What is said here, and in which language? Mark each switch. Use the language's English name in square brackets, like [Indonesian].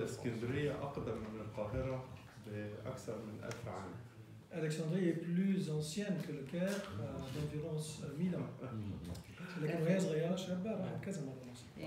[Arabic] اسكندريه أقدم من القاهرة بأكثر من 1000 عام. [French] Alexandrie est plus ancienne que le Caire d'environ 1000 ans. [Arabic] لكن وهي صغيرة شابة راحت كذا مرة مصر.